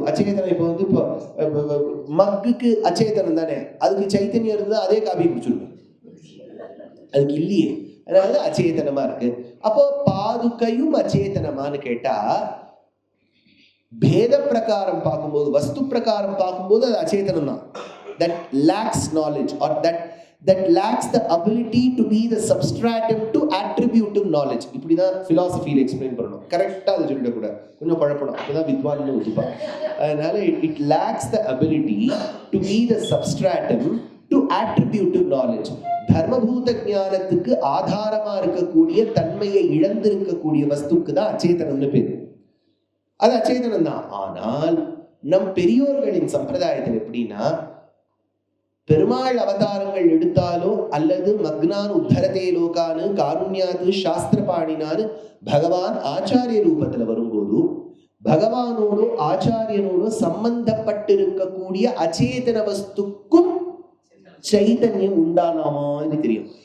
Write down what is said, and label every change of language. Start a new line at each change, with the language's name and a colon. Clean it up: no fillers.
Tamil: அச்சேதனம் இப்போ இப்போ மக்குக்கு அச்சேதனம் தானே, அதுக்கு சைத்தன்யம் இருந்தா அதே காப்பியை குடிச்சிருக்கும். அதுக்கு இல்லையே, அதனால அச்சேதனமா இருக்கு. அப்போ பாதுகையும் அச்சேதனமான்னு கேட்டா, பேத பிரகாரம் பார்க்கும்போது, வஸ்து பிரகாரம் பார்க்கும்போது அது அச்சேதனம் தான்.
English: That lacks knowledge, or that lacks the ability to be the substratum to attributive knowledge.
Tamil: இப்படிதான் philosophy எக்ஸ்பிளைன் பண்ணணும். கரெக்டா அதை சொல்லிடக்கூடாது, கொஞ்சம் குழப்பணும், அப்பதான் வித்வான்னு ஒத்துப்பா. அதனால
English: it lacks the ability to be the substratum to attributive knowledge.
Tamil: தர்மபூத ஞானத்துக்கு ஆதாரமா இருக்கக்கூடிய தன்மையை இழந்திருக்கக்கூடிய வஸ்துக்கு தான் அச்சேதனம்னு பேரு. அது அச்சேதனம் தான். ஆனால் நம் பெரியோர்களின் சம்பிரதாயத்தில் எப்படின்னா, பெருமாள் அவதாரங்கள் எடுத்தாலோ அல்லது மக்னான் உத்தரதே லோகானு காருண்யாது சாஸ்திரபாணினான்னு பகவான் ஆச்சாரிய ரூபத்துல வரும்போது, பகவானோடு ஆச்சாரியனோடு சம்பந்தப்பட்டிருக்கக்கூடிய அச்சேதன வஸ்துக்கும் சைதன்யம் உண்டானாமா இது தெரியும்.